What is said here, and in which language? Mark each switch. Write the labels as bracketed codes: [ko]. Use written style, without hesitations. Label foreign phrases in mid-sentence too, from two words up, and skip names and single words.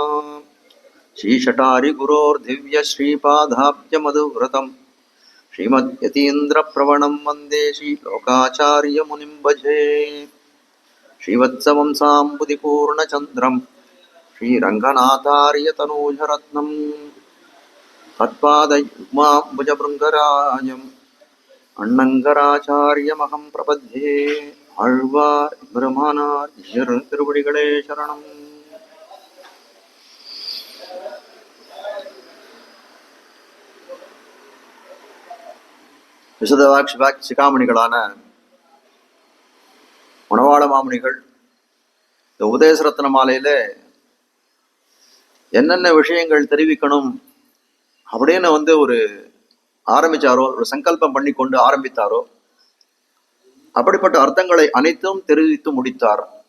[sa] श्रीशटारिगुरोर्दिव्यश्रीपादाब्जमधुव्रतं श्रीमद्यतीन्द्रप्रवणं वन्दे श्रीलोकाचार्यमुनिं भजे। श्रीवत्सवंसाम्बुधिपूर्णचन्द्रं श्रीरङ्गनाथार्यतनूजरत्नं तत्पादयुग्माम्बुजभृङ्गराजम् अण्णङ्गराचार्यमहं प्रपद्ये। [ta] ஆழ்வார் பிரமானார் திருவடிகளே சரணம். விசதவாட்சி சிகாமணிகளான மணவாள மாமுனிகள் இந்த உபதேச ரத்ன மாலையில என்னென்ன விஷயங்கள் தெரிவிக்கணும் அப்படின்னு ஒரு ஆரம்பிச்சாரோ, ஒரு சங்கல்பம் பண்ணி கொண்டு ஆரம்பித்தாரோ, அப்படிப்பட்ட அர்த்தங்களை அனைத்தும் தெரிவித்து முடித்தார்.